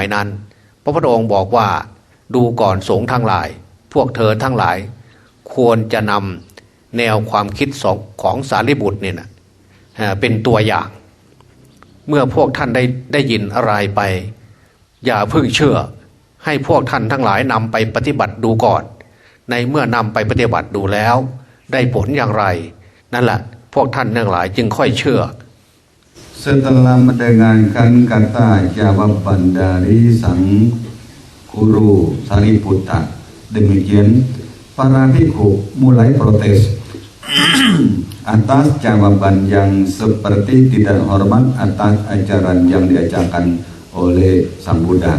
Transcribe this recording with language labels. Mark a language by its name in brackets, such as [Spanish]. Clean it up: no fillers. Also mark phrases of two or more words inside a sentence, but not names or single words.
[Thai] นั้นพระพุทธองค์บอกว่าดูก่อนสงฆ์ทั้งหลายพวกเธอทั้งหลายควรจะนำแนวความคิดของสารีบุตรเนี่ยนะเป็นตัวอย่างเมื่อพวกท่านได้ยินอะไรไปอย่าเพิ่งเชื่อให้พวกท่านทั้งหลายนำไปปฏิบัติดูก่อนในเมื่อนำไปปฏิบัติดูแล้วได้ผลอย่างไรนั่นแหละพวกท่านทั้งหลายจึงค่อยเชื่อ [Indonesian] Setelah mendengarkan kata jawaban dari sang guru Sariputta, demikian para bhikkhu mulai protes atas jawaban yang seperti tidak hormat atas ajaran yang diajarkan oleh Sang Buddha.